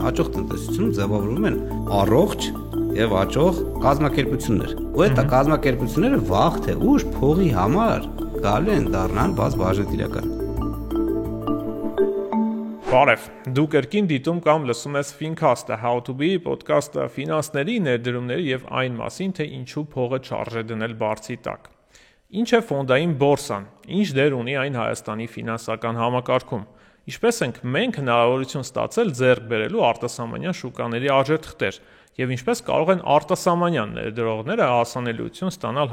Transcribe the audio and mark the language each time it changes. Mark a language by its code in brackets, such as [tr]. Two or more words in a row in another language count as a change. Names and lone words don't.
[hy] Աճող տնտեսությունում ձևավորվում են առողջ եւ աճող կազմակերպություններ։ Ու այդ կազմակերպությունները վաղ թե ուշ փողի համար գալու են դառնան բաժնետիրական։ Բարև, դու կրկին դիտում կամ լսում ես Fincast-ը, How to be podcast-ը ֆինանսների, ներդրումների եւ այն մասին, թե ինչու փողը չարժե դնել բարձի տակ։ Ինչ է ֆոնդային բորսան, ինչ դեր ունի այն Հայաստանի ֆինանսական համակարգում, ինչպես ենք մենք հնարավորություն ստացել ձեռք բերելու արտասահմանյան շուկաների արժեթղթեր եւ ինչպես կարող են արտասահմանյան ներդրողները հասանելիություն ստանալ